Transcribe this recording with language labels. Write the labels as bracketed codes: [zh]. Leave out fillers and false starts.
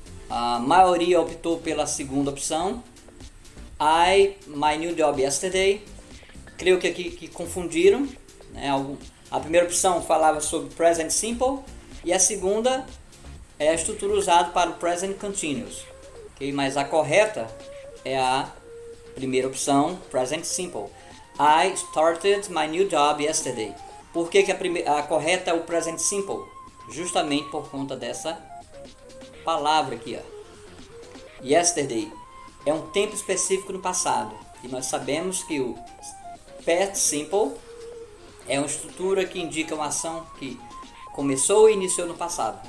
[pt] A maioria optou pela segunda opção. [en] My new job yesterday. [pt] Creio que aqui que confundiram, né? A primeira opção falava sobre present simple e a segunda é a estrutura usada para o present continuous, okay? Mas a correta é a primeira opção, present simple. [en] I started my new job yesterday. [pt] Por que a correta é o present simple? Justamente por conta dessa palavra aqui, ó. Yesterday é um tempo específico no passado. E nós sabemos que o past simple é uma estrutura que indica uma ação que começou e iniciou no passado.